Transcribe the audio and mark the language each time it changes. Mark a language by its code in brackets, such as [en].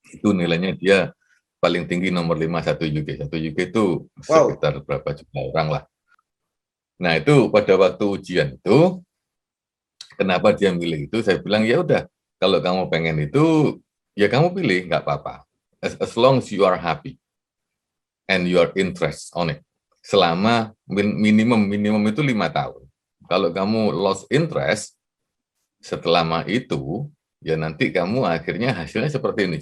[id] Itu nilainya dia paling tinggi nomor 5 1 UK. 1 UK itu sekitar berapa juta orang lah. Nah itu pada waktu ujian itu, kenapa dia milih itu? Saya bilang ya udah, kalau kamu pengen itu, ya kamu pilih, nggak apa-apa. [en] As long as you are happy and your interest on it. [id] Selama minimum itu 5 tahun. Kalau kamu [en] lost interest, [id] setelah itu, ya nanti kamu akhirnya hasilnya seperti ini.